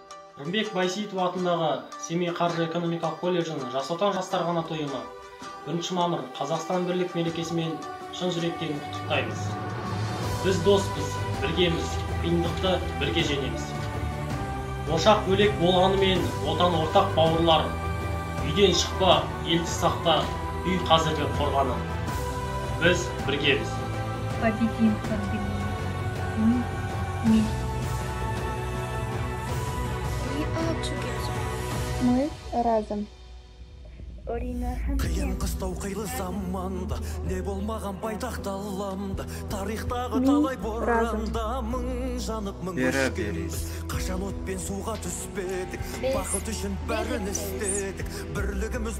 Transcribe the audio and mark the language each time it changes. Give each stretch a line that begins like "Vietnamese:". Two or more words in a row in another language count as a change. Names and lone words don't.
Kazakh: Рымбек Байсейітов атындағы Семей қаржы экономикалық колледжінің Жас Отан жастар қанат ұйымы 1 мамыр Қазақстан бірлік мерекесімен шын жүректен құттықтаймыз. Біз доспыз, біргеміз, қиындықты бірге жеңеміз. Ошақ бөлек болғанымен отан ортақ бауырлар. Үйден шықпа, елді сақта, үй қазіргі қорғаны. Біз біргеміз.
Russian: Победим пандемию. Мы вместе.
English: We are together.
Ukrainian: Мы разом.
Kazakh: Қиын қыстау қилы заманда не болмаған байтақ даламда тарихтағы
Ukrainian: Ми
Kazakh: талай
Ukrainian: разом.
Kazakh: боранда мың жанып мың өшкенбіз қашан от пен суға түспедік бақыт үшін бәрін істедік бірлігіміз